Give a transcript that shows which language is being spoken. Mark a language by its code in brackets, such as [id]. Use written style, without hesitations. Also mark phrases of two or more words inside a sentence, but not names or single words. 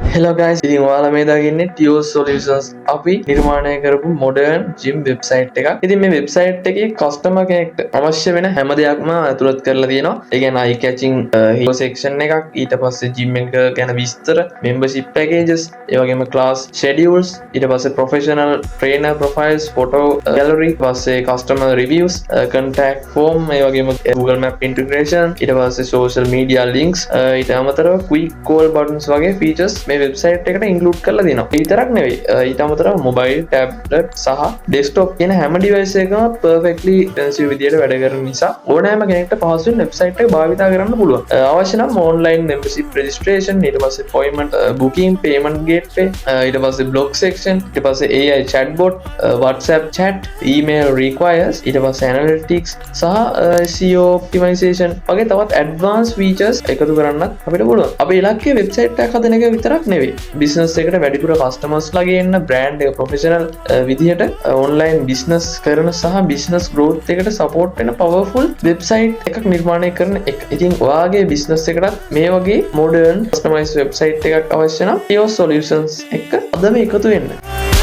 [en] Hello guys, [si] ඉතින් ඔයාලා මේ දකින්නේ Tio Solutions අපි නිර්මාණය කරපු [en] modern gym website [si] එකක්. ඉතින් මේ website එකේ customer කෙනෙක්ට අවශ්‍ය වෙන හැම දෙයක්ම ඇතුළත් කරලා තියෙනවා. ඒ කියන්නේ [en] eye catching hero section [si] එකක්, ඊට පස්සේ gym එක ගැන විස්තර, [en] membership packages, [si] ඒ වගේම [en] class schedules, [si] ඊට පස්සේ [en] professional trainer profiles, photo gallery, [si] ඊට පස්සේ [en] customer reviews, contact form, [si] ඒ වගේම [en] Google Map integration, [si] ඊට පස්සේ [en] social media links, [si] ඊට අමතරව [en] quick call buttons [si] වගේ features මේ වෙබ්සයිට් එකට ඉන්ක්ලූඩ් කරලා දෙනවා. ඒ විතරක් නෙවෙයි. ඊට අමතරව [en] mobile, tablet [si] සහ ඩෙස්ක්ටොප් කියන හැම ඩිවයිස් එකකම [en] perfectly intensive [si] විදියට වැඩ කරන නිසා ඕනෑම කෙනෙක්ට පහසුවෙන් වෙබ්සයිට් එක භාවිතා කරන්න පුළුවන්. අවශ්‍ය නම් [en] online membership registration, [si] ඊට පස්සේ [en] appointment booking, payment gateway, [si] ඊට පස්සේ [en] blog section, [si] ඊට පස්සේ [en] AI chatbot, WhatsApp chat, email requires, [si] ඊට පස්සේ analytics සහ [en] SEO optimization [si] වගේ තවත් [en] advanced features [si] එකතු කරන්නත් අපිට පුළුවන්. අපේ ඉලක්කය වෙබ්සයිට් එකක් හදන එක විතරක් නෙවෙයි. බිස්නස් එකට වැඩිපුර කස්ටමර්ස් ලා ගේන්න, බ්‍රෑන්ඩ් එක ප්‍රොෆෙෂනල් විදිහට [en] online business [si] කරන සහ [en] business growth [si] එකට සපෝට් වෙන [en] powerful website [si] එකක් නිර්මාණය කරන එක. ඉතින් ඔයාගේ බිස්නස් එකටත් මේ වගේ [en] modern customized website [si] එකක් අවශ්‍ය නම් Tio Solutions එක්ක අදම එකතු වෙන්න.